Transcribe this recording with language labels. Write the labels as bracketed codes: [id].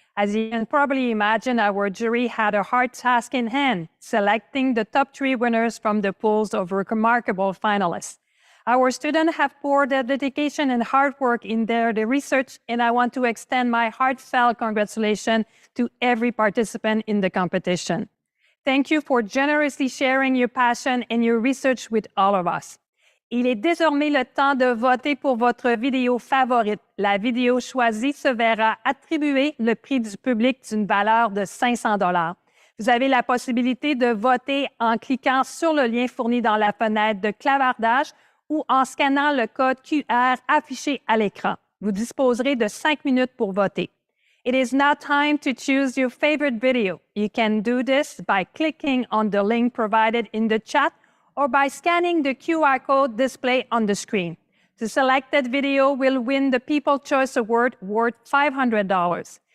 [en] As you can probably imagine, our jury had a hard task in hand, selecting the top 3 winners from the pools of remarkable finalists. Our students have poured their dedication and hard work in their research, and I want to extend my heartfelt congratulations to every participant in the competition. Thank you for generously sharing your passion and your research with all of us. [fr] Il est désormais le temps de voter pour votre vidéo favorite. La vidéo choisie se verra attribuer le prix du public d'une valeur de 500 $. Vous avez la possibilité de voter en cliquant sur le lien fourni dans la fenêtre de clavardage ou en scannant le code QR affiché à l'écran. Vous disposerez de 5 minutes pour voter. [en] It is now time to choose your favorite video. You can do this by clicking on the link provided in the chat or by scanning the QR code displayed on the screen. The selected video will win the People's Choice Award worth $500.